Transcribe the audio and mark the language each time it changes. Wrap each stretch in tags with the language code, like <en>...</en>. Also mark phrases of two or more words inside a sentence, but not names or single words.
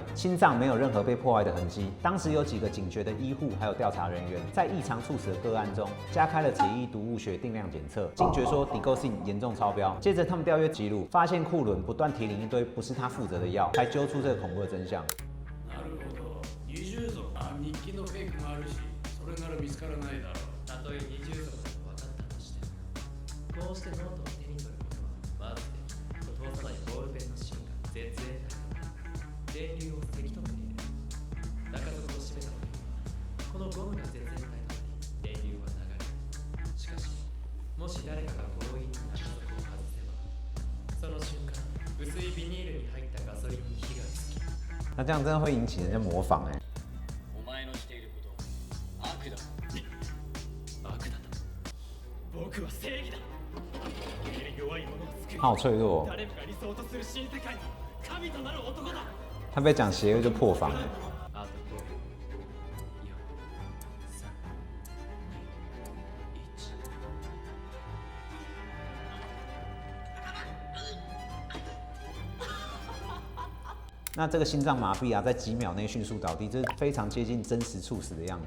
<zh>心脏没有任何被破坏的痕迹。当时有几个警觉的医护还有调查人员，在异常猝死的个案中加开了血液毒物学定量检测，惊觉说 Digoxin 严重超标。接着他们调阅记录，发现库伦不断提领一堆不是他负责的药，才揪出这个恐怖的真相。</zh> <ja>なるほど。20族。日記のフェイクもあるし、それなら見つからないだろう。たとえ20族だと分かったとしても、こうしてノートを手に取ることはまずことわざまにボールペンの芯が絶縁体電流をせき止めている。中底を締めた時にはこのゴムが絶縁体となり電流は流れる。しかしもし誰かが強引に中底を外せば、その瞬間薄いビニールに入ったガソリンに火がつき、</ja> <zh>那这样真的会引起人家模仿哎。</zh> <ja>お前のしていること悪だ。悪だと。僕は正義だ。弱い者を救い、</ja> <zh>他好脆弱哦，</zh> <ja>誰もが理想とする新世界の神となる男だ。</ja> <zh>他被讲邪恶就破防了。</zh> <ja>あと5、4、3、2、1。</ja> <zh>那这个心脏麻痹啊，在几秒内迅速倒地，这是非常接近真实猝死的样子。</zh>